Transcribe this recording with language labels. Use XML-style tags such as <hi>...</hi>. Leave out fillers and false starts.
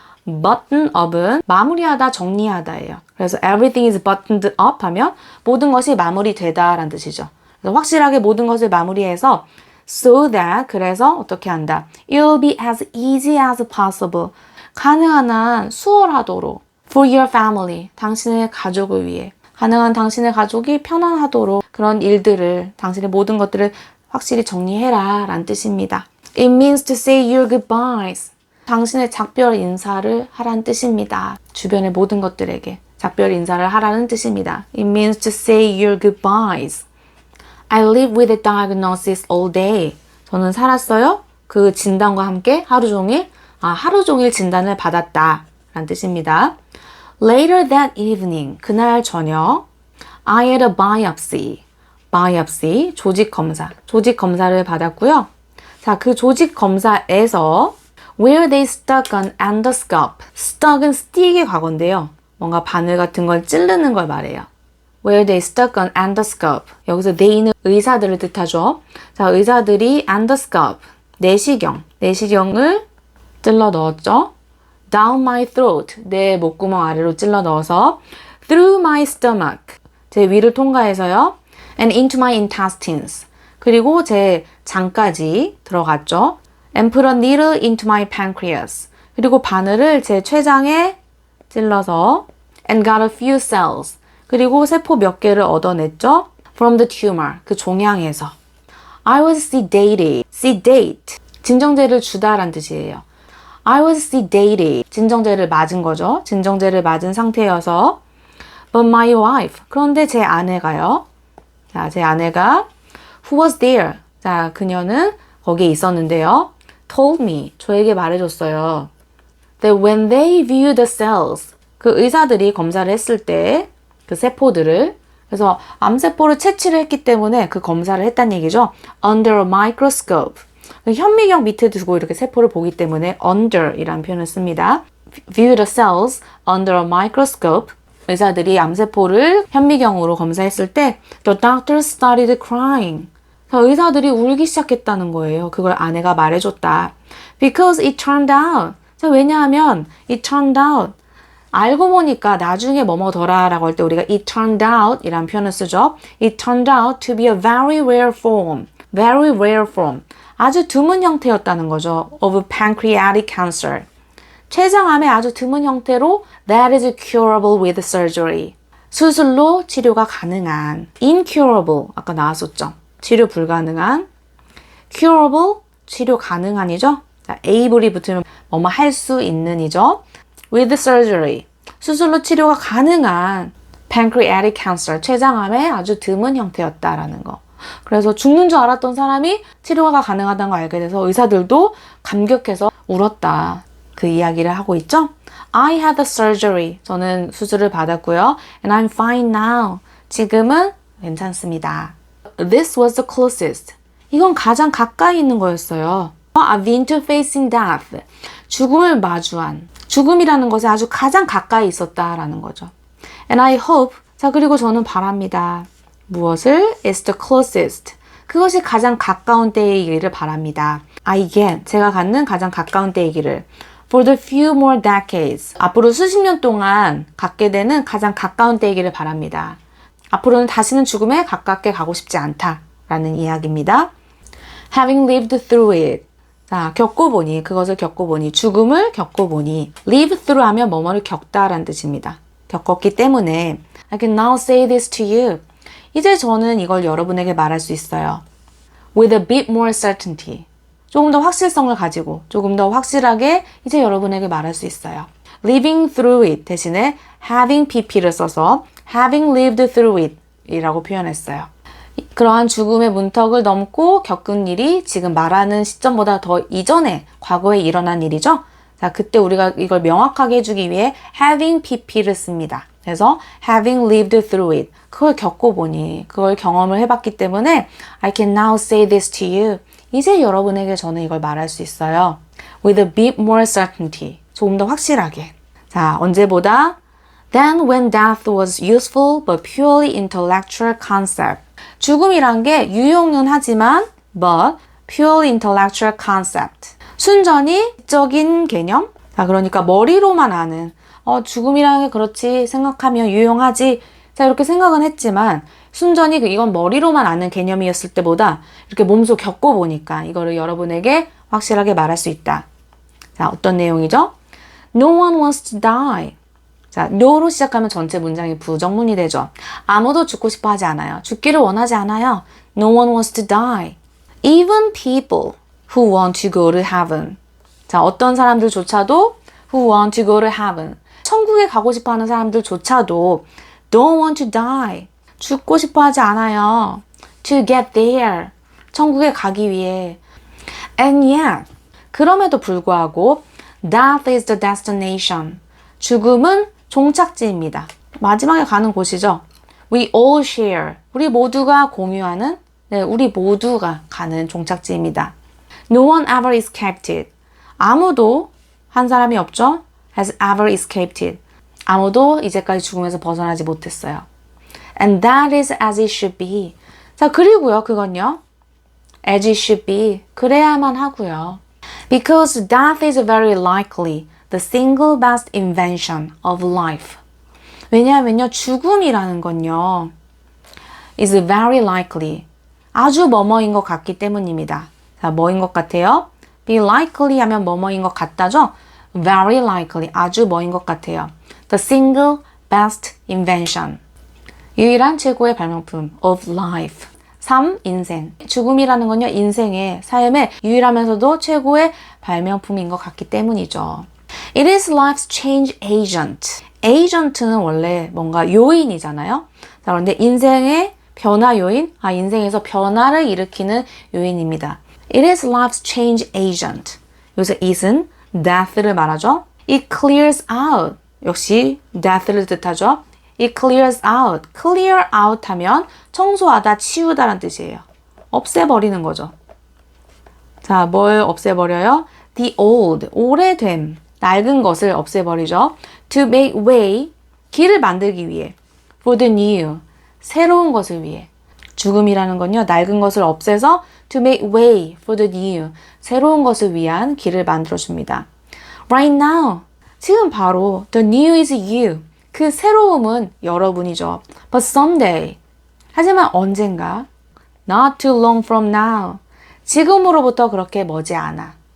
<ko>button up은 마무리하다, 정리하다예요. 그래서</ko> <en>everything is buttoned up</en> <ko>하면 모든 것이 마무리되다 라는 뜻이죠. 그래서 확실하게 모든 것을 마무리해서 so that, 그래서 어떻게 한다?</ko> <en>It'll be as easy as possible.</en> <ko>가능한 한 수월하도록.</ko> <en>For your family.</en> <ko>당신의 가족을 위해. 가능한 당신의 가족이 편안하도록 그런 일들을, 당신의 모든 것들을 확실히 정리해라 라는 뜻입니다.</ko> <en>It means to say your goodbyes.</en> <ko>당신의 작별 인사를 하라는 뜻입니다. 주변의 모든 것들에게 작별 인사를 하라는 뜻입니다.</ko> <en>It means to say your goodbyes. I live with a diagnosis all day.</en> <ko>저는 살았어요. 그 진단과 함께 하루 종일 진단을 받았다 라는 뜻입니다.</ko> <en>Later that evening,</en> <ko>그날 저녁,</ko> <en>I had a biopsy.</en> <ko>biopsy, 조직 검사를 받았고요. 자, 그 조직 검사에서</ko> <en>where they stuck an endoscope.</en> <ko>stuck은 stick의 과거인데요. 뭔가 바늘 같은 걸 찌르는 걸 말해요.</ko> <en>Where they stuck an endoscope.</en> <ko>여기서 they는 의사들을 뜻하죠. 자, 의사들이 endoscope, 내시경을 찔러 넣었죠.</ko> <en>Down my throat.</en> <ko>내 목구멍 아래로 찔러 넣어서</ko> <en>through my stomach.</en> <ko>제 위를 통과해서요.</ko> <en>And into my intestines.</en> <ko>그리고 제 장까지 들어갔죠.</ko> <en>And put a needle into my pancreas.</en> <ko>그리고 바늘을 제 췌장에 찔러서</ko> <en>and got a few cells.</en> <ko>그리고 세포 몇 개를 얻어냈죠.</ko> <en>From the tumor.</en> <ko>그 종양에서.</ko> <en>I was sedated. sedate.</en> <ko>진정제를 주다란 뜻이에요.</ko> <en>I was sedated.</en> <ko>진정제를 맞은 거죠. 진정제를 맞은 상태여서</ko> <en>But my wife.</en> <ko>그런데 제 아내가요. 자, 제 아내가</ko> <en>Who was there?</en> <ko>자, 그녀는 거기에 있었는데요.</ko> <en>Told me.</en> <ko>저에게 말해줬어요.</ko> <en>That when they view the cells.</en> <ko>그 의사들이 검사를 했을 때 그 세포들을 그래서 암세포를 채취를 했기 때문에 그 검사를 했다는 얘기죠.</ko> <en>Under a microscope.</en> <ko>현미경 밑에 두고 이렇게 세포를 보기 때문에 under이라는 표현을 씁니다.</ko> <en>View the cells under a microscope.</en> <ko>의사들이 암세포를 현미경으로 검사했을 때</ko> <en>The doctor started crying.</en> <ko>의사들이 울기 시작했다는 거예요. 그걸 아내가 말해줬다.</ko> <en>Because it turned out.</en> <ko>자, 왜냐하면</ko> <en>it turned out.</en> <ko>알고 보니까 나중에 뭐뭐더라 라고 할 때 우리가 it turned out 이라는 표현을 쓰죠.</ko> <en>It turned out to be a very rare form. Very rare form.</en> <ko>아주 드문 형태였다는 거죠.</ko> <en>Of pancreatic cancer.</en> <ko>췌장암의 아주 드문 형태로</ko> <en>that is curable with surgery.</en> <ko>수술로 치료가 가능한. incurable. 아까 나왔었죠. 치료 불가능한. curable. 치료 가능한이죠. 자, able이 붙으면 뭐뭐 할 수 있는이죠. with surgery. 수술로 치료가 가능한 pancreatic cancer, 췌장암의 아주 드문 형태였다라는 거. 그래서 죽는 줄 알았던 사람이 치료가 가능하다는 걸 알게 돼서 의사들도 감격해서 울었다. 그 이야기를 하고 있죠.</ko> <en>I had the surgery.</en> <ko>저는 수술을 받았고요.</ko> <en>And I'm fine now.</en> <ko>지금은 괜찮습니다.</ko> <en>This was the closest.</en> <ko>이건 가장 가까이 있는 거였어요.</ko> <en>I've been to facing death.</en> <ko>죽음을 마주한. 죽음이라는 것에 아주 가장 가까이 있었다라는 거죠.</ko> <en>And I hope.</en> <ko>자, 그리고 저는 바랍니다. 무엇을?</ko> <en>It's the closest.</en> <ko>그것이 가장 가까운 때이기를 바랍니다.</ko> <en>I get.</en> <ko>제가 갖는 가장 가까운 때이기를.</ko> <en>For the few more decades.</en> <ko>앞으로 수십 년 동안 갖게 되는 가장 가까운 때이기를 바랍니다. 앞으로는 다시는 죽음에 가깝게 가고 싶지 않다라는 이야기입니다.</ko> <en>Having lived through it.</en> <ko>자, 겪어보니, 그것을 겪어보니, 죽음을 겪어보니, live through 하면 뭐뭐를 겪다라는 뜻입니다. 겪었기 때문에</ko> <en>I can now say this to you.</en> <ko>이제 저는 이걸 여러분에게 말할 수 있어요.</ko> <en>With a bit more certainty.</en> <ko>조금 더 확실성을 가지고, 조금 더 확실하게 이제 여러분에게 말할 수 있어요. Living through it 대신에 having pp를 써서 having lived through it 이라고 표현했어요. 그러한 죽음의 문턱을 넘고 겪은 일이 지금 말하는 시점보다 더 이전에 과거에 일어난 일이죠. 자, 그때 우리가 이걸 명확하게 해주기 위해 having pp를 씁니다. 그래서</ko> <en>having lived through it.</en> <ko>그걸 겪어보니, 그걸 경험을 해봤기 때문에</ko> <en>I can now say this to you.</en> <ko>이제 여러분에게 저는 이걸 말할 수 있어요.</ko> <en>With a bit more certainty.</en> <ko>조금 더 확실하게. 자, 언제보다</ko> <en>Then when death was useful but purely intellectual concept.</en> <ko>죽음이란 게 유용은 하지만</ko> <en>but purely intellectual concept.</en> <ko>순전히 지적인 개념? 자, 그러니까 머리로만 아는 죽음이라는 게 그렇지 생각하면 유용하지. 자, 이렇게 생각은 했지만 순전히 이건 머리로만 아는 개념이었을 때보다 이렇게 몸소 겪어보니까 이거를 여러분에게 확실하게 말할 수 있다. 자, 어떤 내용이죠?</ko> <en>No one wants to die.</en> <ko>자, no로 시작하면 전체 문장이 부정문이 되죠. 아무도 죽고 싶어 하지 않아요. 죽기를 원하지 않아요.</ko> <en>No one wants to die. Even people who want to go to heaven.</en> <ko>자, 어떤 사람들조차도</ko> <en>who want to go to heaven.</en> <ko>천국에 가고 싶어 하는 사람들조차도</ko> <en>don't want to die.</en> <ko>죽고 싶어 하지 않아요.</ko> <en>To get there.</en> <ko>천국에 가기 위해.</ko> <en>And yet,</en> <ko>그럼에도 불구하고</ko> <en>death is the destination.</en> <ko>죽음은 종착지입니다. 마지막에 가는 곳이죠.</ko> <en>We all share.</en> <ko>우리 모두가 공유하는, 우리 모두가 가는 종착지입니다.</ko> <en>No one ever escaped it.</en> <ko>아무도 한 사람이 없죠.</ko> <en>Has ever escaped it.</en> <ko>아무도 이제까지 죽음에서 벗어나지 못했어요.</ko> <en>And that is as it should be.</en> <ko>자, 그리고요, 그건요.</ko> <en>As it should be.</en> <ko>그래야만 하고요.</ko> <en>Because death is very likely the single best invention of life.</en> <ko>왜냐하면요, 죽음이라는 건요,</ko> <en>is very likely.</en> <ko>아주 뭐뭐인 것 같기 때문입니다. 자, 뭐인 것 같아요? be likely 하면 뭐뭐인 것 같다죠? very likely. 아주 뭐인 것 같아요.</ko> <en>the single best invention.</en> <ko>유일한 최고의 발명품 of life. 삶, 인생. 죽음이라는 건요, 인생의, 삶의 유일하면서도 최고의 발명품인 것 같기 때문이죠.</ko> <en>It is life's change agent.</en> <ko>agent는 원래 뭔가 요인이잖아요. 자, 그런데 인생의 변화 요인, 인생에서 변화를 일으키는 요인입니다.</ko> <en>It is life's change agent.</en> <ko>여기서 it은 death를 말하죠.</ko> <en>It clears out.</en> <ko>역시 death를 뜻하죠.</ko> <en>It clears out.</en> <ko>clear out 하면 청소하다, 치우다라는 뜻이에요. 없애버리는 거죠. 자, 뭘 없애버려요? The old, 오래됨, 낡은 것을 없애버리죠.</ko> <en>To make way,</en> <ko>길을 만들기 위해.</ko> <en>For the new,</en> <ko>새로운 것을 위해. 죽음이라는 건요, 낡은 것을 없애서</ko> <en>to make way for the new,</en> <ko>새로운 것을 위한 길을 만들어줍니다.</ko> <en>Right now,</en> <ko>지금 바로</ko> <en>the new is you.</en> <ko>그 새로움은 여러분이죠.</ko> <en>But someday,</en> <ko>하지만 언젠가,</ko> <en>not too long from now,</en> <ko>지금으로부터 그렇게 머지 않아.</ko>